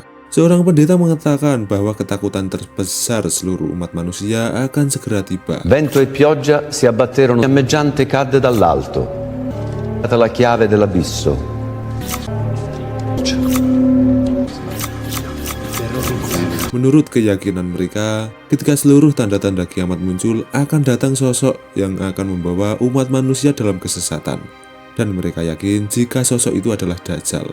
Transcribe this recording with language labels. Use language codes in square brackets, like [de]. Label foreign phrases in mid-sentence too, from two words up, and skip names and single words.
[id] Seorang pendeta mengatakan bahwa ketakutan terbesar seluruh umat manusia akan segera tiba. [it] Vento e pioggia si abbatterono, fiammeggiante cadde dall'alto, data la chiave dell'abisso. [id] Menurut keyakinan mereka, ketika seluruh tanda-tanda kiamat muncul, akan datang sosok yang akan membawa umat manusia dalam kesesatan. Dan mereka yakin jika sosok itu adalah Dajjal.